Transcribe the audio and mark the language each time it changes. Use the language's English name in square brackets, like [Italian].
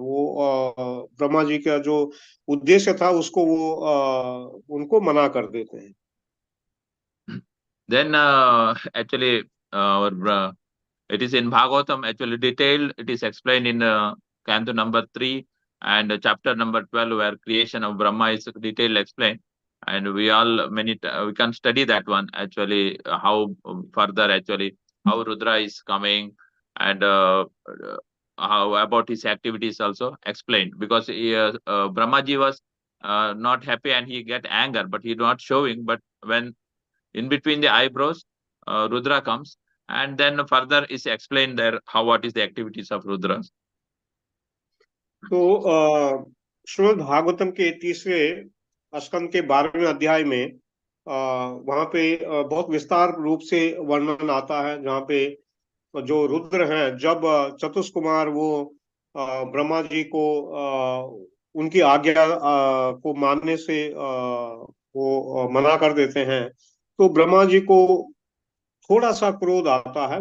[Hindi] वो ब्रह्मा जी का जो उद्देश्य था उसको वो उनको मना कर देते हैं। [English] Then actually our it is in Bhagavatam actually detailed. It is explained in Canto number 3 and chapter number 12, where creation of Brahma is detailed explained. And we all we can study that one actually how further actually how Rudra is coming, and how about his activities also explained, because Brahmaji was not happy and he get anger, but he not showing. But when in between the eyebrows, Rudra comes, and then further is explained there how what is the activities of Rudra. [Hindi] तो श्रीमद् भागवतम के 30वें स्कंद के 12वें अध्याय में वहां पे बहुत विस्तार रूप से वर्णन आता है, जहाँ पे जो रुद्र हैं, जब चतुष्कुमार वो ब्रह्मा जी को उनकी आज्ञा को मानने से वो मना कर देते हैं, तो ब्रह्मा जी को थोड़ा सा क्रोध आता है।